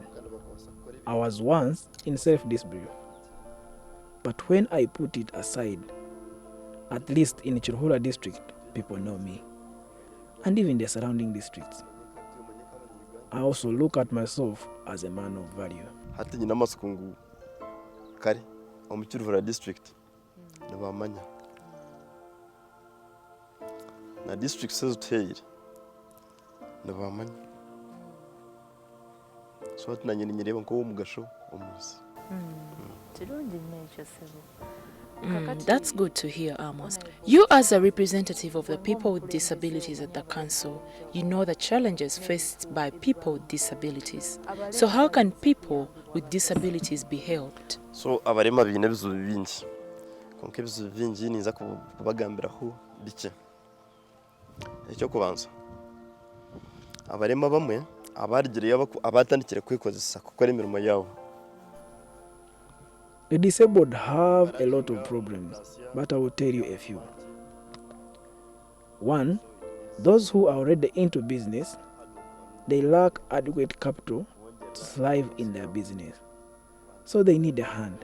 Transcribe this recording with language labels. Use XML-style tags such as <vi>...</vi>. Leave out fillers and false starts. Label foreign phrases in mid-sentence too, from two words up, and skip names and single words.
<en>I was once in self-disbelief, but when I put it aside, at least in Chirhura district, people know me, and even the surrounding districts. I also look at myself as a man of value.</en> <nyn>Hati nyina masukungu kare omu Chirhura district nabamanya na district sezuteyire nabamanya. So tunanyireba nko omugasho omuzi.</nyn> <en>That's good to hear, Amos. You as a representative of the people with disabilities at the council, you know the challenges faced by people with disabilities. So how can people with disabilities be helped?</en> <nyn>So abarema bine ebizibu bingi konka ebizibu bingi ninza kubagambiraho bike. Ekyo kubanza abarema bamwe abarigiriye abatandikira kwekozesa gukora imirimo yabo.</nyn> <en>The disabled have a lot of problems, but I will tell you a few. One, those who are already into business, they lack adequate capital to thrive in their business, so they need a hand.</en>